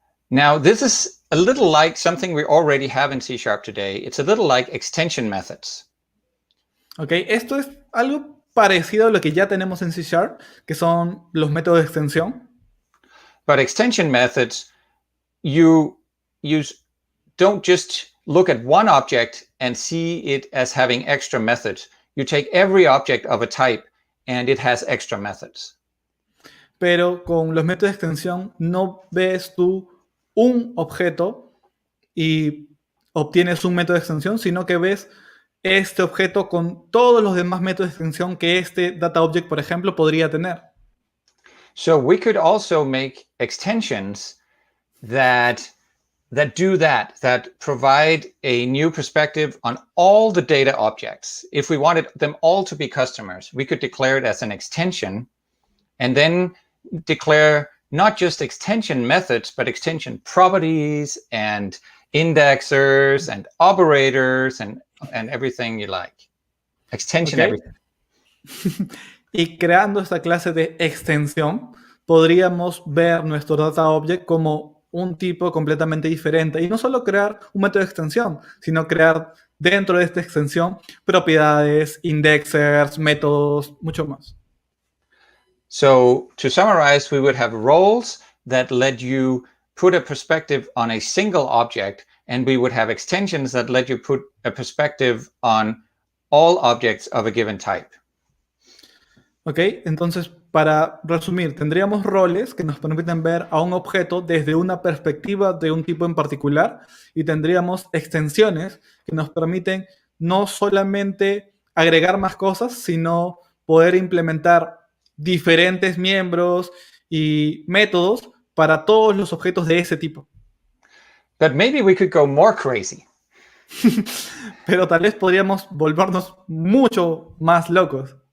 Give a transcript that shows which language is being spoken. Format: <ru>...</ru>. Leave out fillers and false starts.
<en>Now, this is a little like something we already have in C# today. It's a little like extension methods.</en> <es>Okay, esto es algo parecido a lo que ya tenemos en C#, que son los métodos de extensión.</es> <en>But extension methods, you don't just look at one object and see it as having extra methods. you take every object of a type and it has extra methods.</en> <es>Pero con los métodos de extensión no ves tú un objeto y obtienes un método de extensión, sino que ves este objeto con todos los demás métodos de extensión que este data object, por ejemplo, podría tener.</es> <en>So we could also make extensions that do that provide a new perspective on all the data objects. If we wanted them all to be customers, we could declare it as an extension and then declare not just extension methods, but extension properties and indexers and operators and everything you like. Extension, Okay. everything.</en> <es>Y creando esta clase de extensión, podríamos ver nuestro data object como un tipo completamente diferente. Y no solo crear un método de extensión, sino crear dentro de esta extensión propiedades, indexers, métodos, mucho más.</es> <en>So to summarize, we would have roles that let you put a perspective on a single object, and we would have extensions that let you put a perspective on all objects of a given type.</en> <es>Ok, entonces para resumir, tendríamos roles que nos permiten ver a un objeto desde una perspectiva de un tipo en particular y tendríamos extensiones que nos permiten no solamente agregar más cosas, sino poder implementar diferentes miembros y métodos para todos los objetos de ese tipo.</es> <en>But maybe we could go more crazy.</en> <es>Pero tal vez podríamos volvernos mucho más locos.</es>